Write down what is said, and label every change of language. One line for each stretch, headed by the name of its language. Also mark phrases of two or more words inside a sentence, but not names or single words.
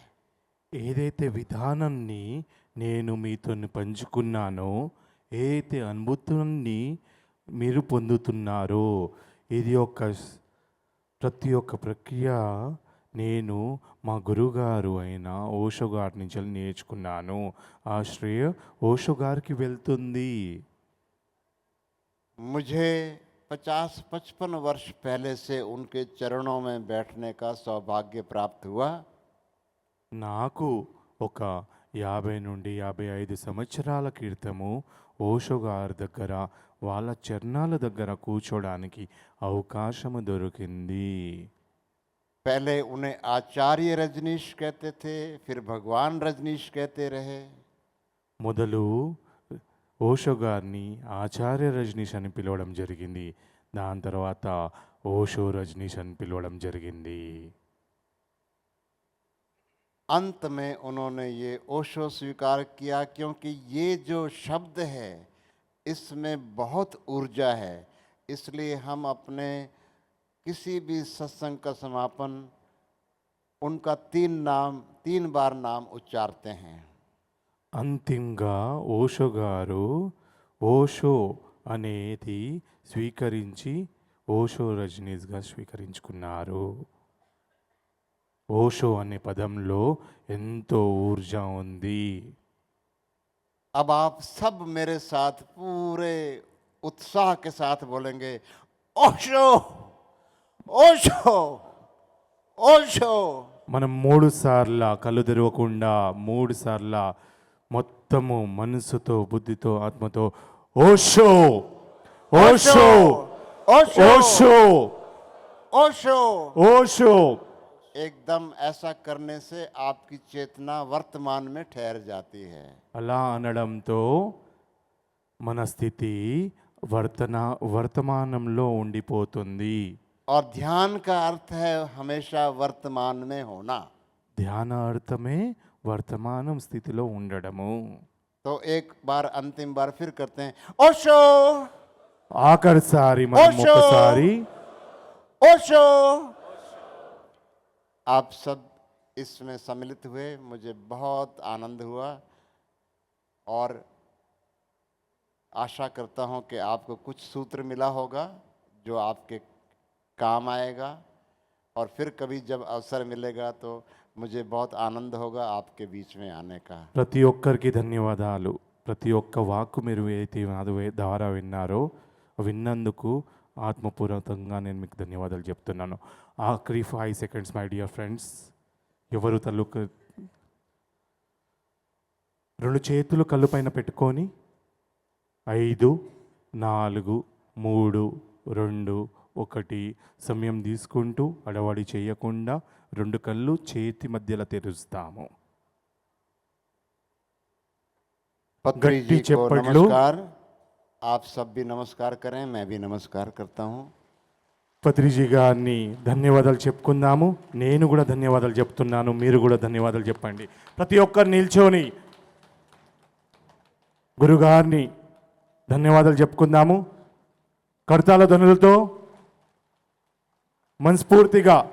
Telugu: ఏదైతే విధానాన్ని నేను మీతో పంచుకున్నానో ఏదైతే అనుభూతున్ని మీరు పొందుతున్నారో ఇది ప్రతి ఒక్క ప్రక్రియ నేను మా గురుగారు అయిన ఓషో గారి నుంచి నేర్చుకున్నాను. ఆ శ్రేయ ఓషో గారికి వెళ్తుంది.
Hindi: मुझे 50-55 वर्ष पहले से उनके चरणों में बैठने का सौभाग्य प्राप्त हुआ।
Telugu: నాకు ఒక 50 నుండి 55 సంవత్సరాల క్రితము ఓషో గారి దగ్గర వాళ్ళ చరణాల దగ్గర కూర్చోడానికి అవకాశము దొరికింది.
Hindi: पहले उन्हें आचार्य रजनीश कहते थे, फिर भगवान रजनीश कहते रहे।
Telugu: మొదలు ఓషో గారిని ఆచార్య రజనీష్ అని పిలవడం జరిగింది. దాని తర్వాత ఓషో రజనీష్ అని పిలవడం జరిగింది.
Hindi: अंत में उन्होंने ये ओशो स्वीकार किया क्योंकि ये जो शब्द है इसमें बहुत ऊर्जा है। इसलिए हम अपने किसी भी सत्संग का समापन उनका 3 बार नाम उच्चारते हैं।
Telugu: అంతిమంగా ఓషో గారు ఓషో అనేది స్వీకరించి ఓషో రజనీష్గా స్వీకరించుకున్నారు. ఓషో అనే పదంలో ఎంతో ఊర్జా ఉంది.
Hindi: अब आप सब मेरे साथ पूरे उत्साह के साथ बोलेंगे ओशो ओशो ओशो।
Telugu: మనం 3 సార్ల కళ్ళు తెరవకుండా 3 సార్ల మొత్తము మనసుతో బుద్ధితో ఆత్మతో ఓషో ఓషో ओशो ఓషో ओशो। ఓషో.
Hindi: एकदम ऐसा करने से आपकी चेतना वर्तमान में ठहर जाती है।
Telugu: అలా అనడంతో మన స్థితి వర్తమానంలో ఉండిపోతుంది.
Hindi: और ध्यान का अर्थ है हमेशा वर्तमान में होना।
Telugu: ధ్యాన అర్థమే వర్తమానం స్థితిలో ఉండడము.
Hindi: तो एक बार अंतिम बार फिर करते हैं ओशो
Telugu: ఆఖరిసారి మనం ఓషో. ఒకసారి ओशो।
Hindi: आप सब इसमें सम्मिलित हुए, मुझे बहुत आनंद हुआ। और आशा करता हूँ कि आपको कुछ सूत्र मिला होगा जो आपके काम आएगा, और फिर कभी जब अवसर मिलेगा तो मुझे बहुत आनंद होगा आपके बीच में आने का।
Telugu: ప్రతి ఒక్కరికి ధన్యవాదాలు. ప్రతి ఒక్క వాక్కు మీరు ఏదైతే నాది ద్వారా విన్నారో విన్నందుకు ఆత్మపూర్వకంగా నేను మీకు ధన్యవాదాలు చెప్తున్నాను. ఆఖరి 5 సెకండ్స్
English: my dear friends.
Telugu: ఎవరు తల్లుకు 2 చేతులు కళ్ళు పైన పెట్టుకొని 5 4 3 2 1 సమయం తీసుకుంటూ అడవాడి చేయకుండా 2 కళ్ళు చేతి మధ్యలో తెరుస్తాము. पत्री गट्टी जी को चप्पड़लो।
Hindi: नमस्कार। आप सब भी नमस्कार करें, मैं भी नमस्कार करता हूँ।
Telugu: పత్రిజీ గారిని ధన్యవాదాలు చెప్పుకుందాము. నేను కూడా ధన్యవాదాలు చెప్తున్నాను, మీరు కూడా ధన్యవాదాలు చెప్పండి. ప్రతి ఒక్కరు నిల్చొని గురుగారిని ధన్యవాదాలు చెప్పుకుందాము. కర్తాల ధ్వనులతో మనస్ఫూర్తిగా.